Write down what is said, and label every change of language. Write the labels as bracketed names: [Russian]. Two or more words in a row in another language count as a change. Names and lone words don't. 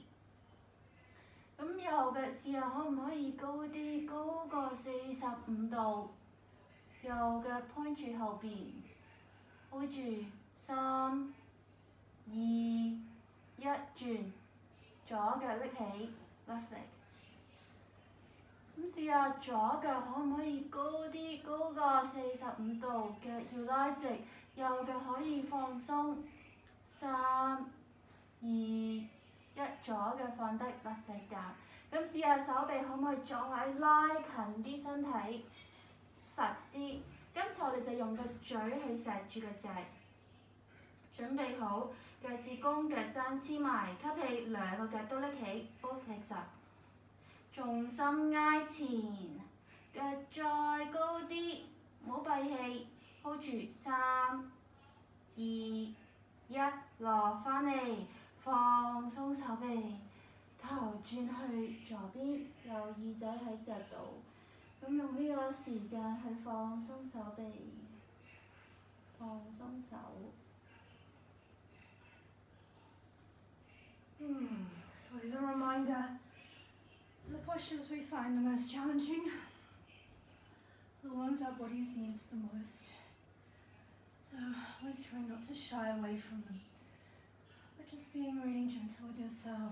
[Cantonese] 咁右腳試下可唔可以高啲，高過45度。右腳 point 住後邊 ，hold 住3、2、1轉，左腳拎起 [English] left leg。 [Cantonese] 咁試下左腳可唔可以高啲，高過45度，腳要拉直。右腳可以放鬆，3、2、1，左腳放低 [English] left leg down。 [Cantonese] 咁試下手臂可唔可以再拉近啲身體，實啲。今次我哋就用個嘴去錫住個脊。準備好，腳趾公腳踭黐埋，吸氣兩個腳都拎起 ， [English] both legs up。 [Cantonese] 重心挨前，腳再高啲，唔好閉氣。hold 住3、2、1，落返嚟，放鬆手臂，頭轉去左邊，右耳仔喺脊度。咁用呢個時間去放鬆手臂，放鬆手。 [English] So as a reminder, the postures we find the most challenging, the ones our bodies needs the most. So always try not to shy away from them, but just being really gentle with yourself.